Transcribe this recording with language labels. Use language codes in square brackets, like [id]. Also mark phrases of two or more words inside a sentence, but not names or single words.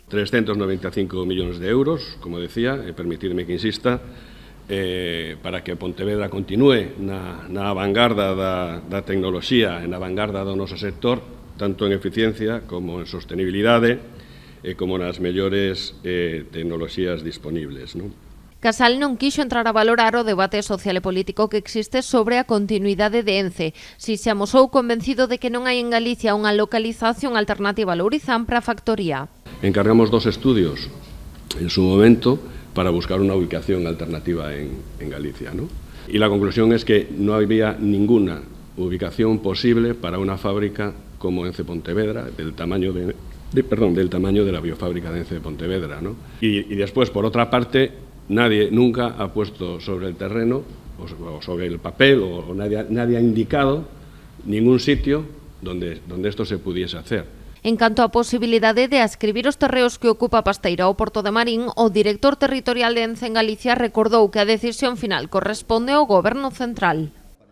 [gl] 395 millóns de euros, como decía, [es] permitidme que insista, [gl] para que Pontevedra continúe na vanguarda da tecnoloxía e na vanguarda do noso sector, tanto en eficiencia como en sostenibilidade e como nas mellores tecnoloxías disponibles, non? Casal non quixo entrar a valorar o debate social e político que existe sobre a continuidade de Ence. Si se amosou convencido de que non hai en Galicia unha localización alternativa a Lourizán para a factoría. [es] Encargamos 2 estudios en su momento para buscar una ubicación alternativa en Galicia, ¿no? Y la conclusión es que no había ninguna ubicación posible para una fábrica como Ence Pontevedra, del tamaño de la biofábrica de Ence Pontevedra, ¿no? Y después, por otra parte, nadie nunca ha puesto sobre el terreno, o sobre el papel, o nadie ha indicado ningún sitio donde esto se pudiese hacer. [gl] En canto á posibilidade de adscribir os terreos que ocupa Pasteira ao Porto de Marín, o director territorial de Ence en Galicia recordou que a decisión final corresponde ao Goberno central.